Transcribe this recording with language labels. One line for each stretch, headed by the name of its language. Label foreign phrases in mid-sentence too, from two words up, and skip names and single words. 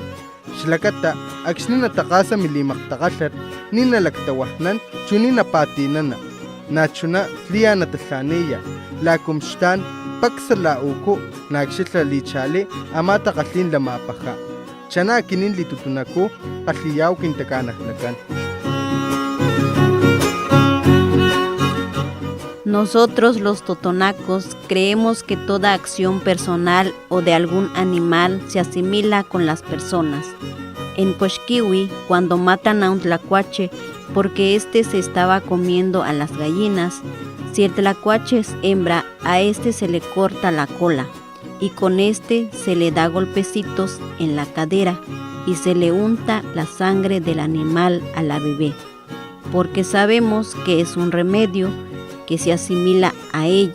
Papantla Totonac: Xlakata akxni nataqasa milimaqtaqalhat ninalaktawajnan chuni napatinana. Nachuna tlia natalhaniya lakumxtan paksalauku nakxilalichali amata qallin lamapaja. Chana akinin litutunaku qalliyaw kintakanajnakan.
Spanish: Nosotros los totonacos creemos que toda acción personal o de algún animal se asimila con las personas. En Coxquihui, cuando matan a un tlacuache porque éste se estaba comiendo a las gallinas, si el tlacuache es hembra, a este se le corta la cola y con este se le da golpecitos en la cadera y se le unta la sangre del animal a la bebé, porque sabemos que es un remedio que se asimila a ella.